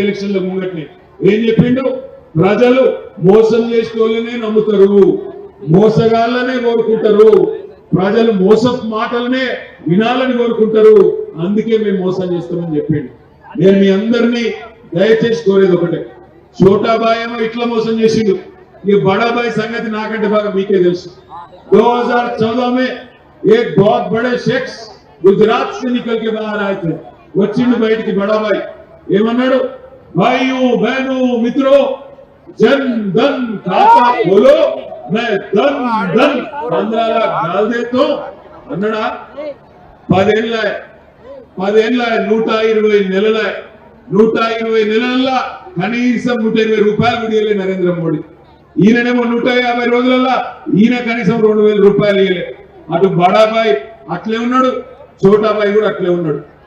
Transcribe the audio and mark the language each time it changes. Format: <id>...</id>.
<te>Election లో ముంగట్ని ఏం చెప్పిండు? ప్రజలు మోసం చేసే వాళ్ళనే నమ్ముతారు, మోసగాళ్ళనే కోరుకుంటారు, ప్రజలు మోసపు మాటలనే వినాలని కోరుకుంటారు, అందుకే మేము మోసం చేస్తామని చెప్పిండు. నేను మీ అందరినీ దయచేసి కోరేది ఒకటే, छोटाबाई ఏమో ఇట్లా మోసం చేసిండు, ఈ బడాబాई సంగతి నాకంటే బాగా మీకే తెలుసు.</te> <hi>2014 में एक बहुत बड़े शख्स गुजरात से निकल के बाहर आए थे.</hi> <te>వచ్చిండు బయటికి బడాబాई, ఏమన్నాడు?</te> <hi>भाइयों बहनों मित्रों, जन धन खाता खोलो, मैं धन 15 लाख डाल देता हूं</hi> <te>అన్నాడా? 10 ఏళ్ళ 120 నెలల 120 నెలల కనీసం 120 రూపాయలు విడియలే నరేంద్ర మోడీ. ఈయననేమో 150 రోజులలో ఈయన కనీసం 2,000 రూపాయలు ఇయ్యలే. అటు బడాబాయి అట్లే ఉన్నాడు, చోటాబాయి కూడా అట్లే ఉన్నాడు.</te>